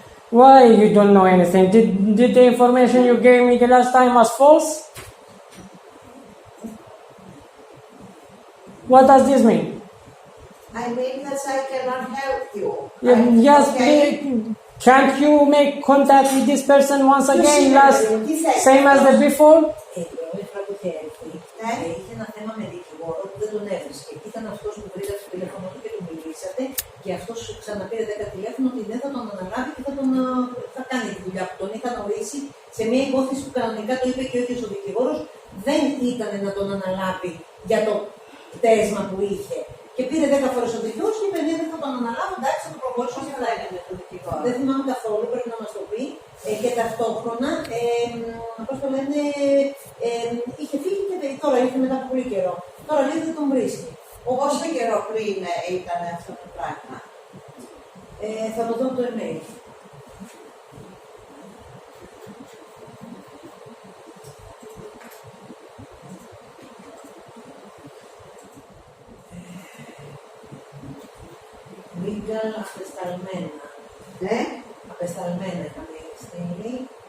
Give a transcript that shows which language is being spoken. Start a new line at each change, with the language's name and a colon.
English: Why you don't know anything? Did the information you gave me the last time was false? What does this mean? I mean that I cannot help you. Yes, Okay? can't you make contact with this person once again, same as the before?
Greek: Η φορά που είχε έρθει, είχε ένα θέμα με δικηγόρο που δεν τον έβρισκε. Ήταν αυτός που βρήκατε στο τηλέφωνο του και του μιλήσατε, και αυτός ξαναπήρε 10 τηλέφωνο ότι δεν θα τον αναλάβει και θα κάνει τη δουλειά που τον είχαν ορίσει σε μια υπόθεση που κανονικά το είπε και ο ίδιος ο δικηγόρος, δεν ήταν να τον αναλάβει για το πτέσμα που είχε. Και πήρε 10 φορές ο δικηγόρος και είπε: ναι, δεν θα τον αναλάβω, εντάξει, θα το προχωρήσω. Πώς θα έκανε το δικηγόρο? Δεν θυμάμαι καθόλου, πρέπει να μας το πει. Και ταυτόχρονα, πώς το λένε, είχε φύγει και τώρα ήρθε μετά από πολύ καιρό. Τώρα λέει δεν τον βρίσκει. Πόσο καιρό πριν ήταν αυτό το πράγμα? Θα το δω το email. Legal απεσταλμένα. Ναι. Απεσταλμένα είχαμε στείλει.